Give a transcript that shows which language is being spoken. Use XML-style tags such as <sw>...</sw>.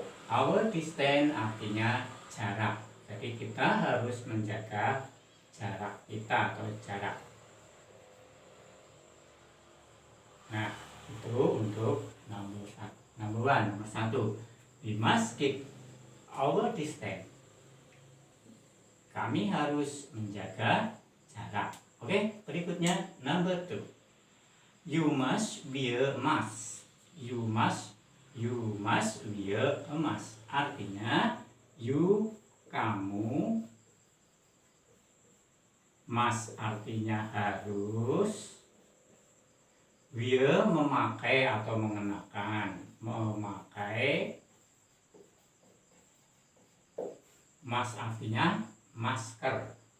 <en>Our distance</en> <id>artinya jarak. Jadi kita harus menjaga jarak kita atau jarak. Nah, itu untuk nomor satu.</id> <en>We must keep our distance.</en> <id>Kami harus menjaga jarak. Oke, berikutnya</id> <en>number two. You must wear mask. You must wear a mask.</en> <id>Artinya kamu, must artinya harus, wear memakai atau mengenakan, memakai, mask artinya masker.</id>